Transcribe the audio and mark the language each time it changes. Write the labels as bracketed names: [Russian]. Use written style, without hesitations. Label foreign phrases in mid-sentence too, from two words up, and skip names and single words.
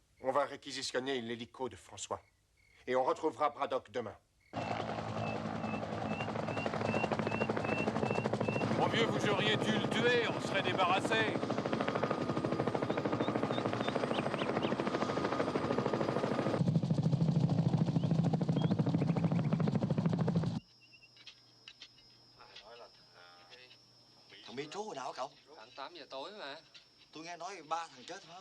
[French] On va réquisitionner l'hélico de François. Et on retrouvera Braddock demain. Au mieux, vous auriez dû le tuer, on serait débarrassé. [Vietnamese] Thằng Bi trú hồi nào hả cậu? Tận 8 giờ tối mà. Tôi nghe nói 3 thằng chết phải không?